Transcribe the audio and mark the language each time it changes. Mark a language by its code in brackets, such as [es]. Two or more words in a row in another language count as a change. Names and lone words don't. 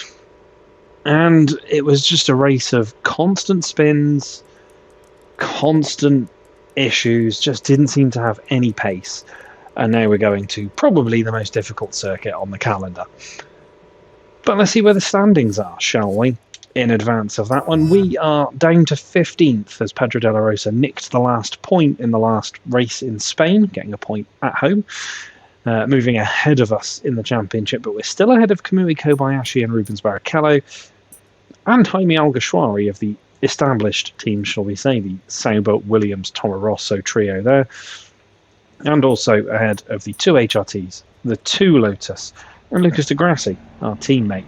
[en] And it was just a race of constant spins, constant issues, just didn't seem to have any pace. And now we're going to probably the most difficult circuit on the calendar. But let's see where the standings are, shall we? In advance of that one, we are down to 15th as Pedro de la Rosa nicked the last point in the last race in Spain, getting a point at home, moving ahead of us in the championship, but we're still ahead of Kamui Kobayashi and Rubens Barrichello and Jaime Alguersuari of the established team, shall we say, the Sauber, Williams, Toro Rosso trio there, and also ahead of the 2 HRTs, the 2 Lotus, and Lucas di Grassi, our teammate.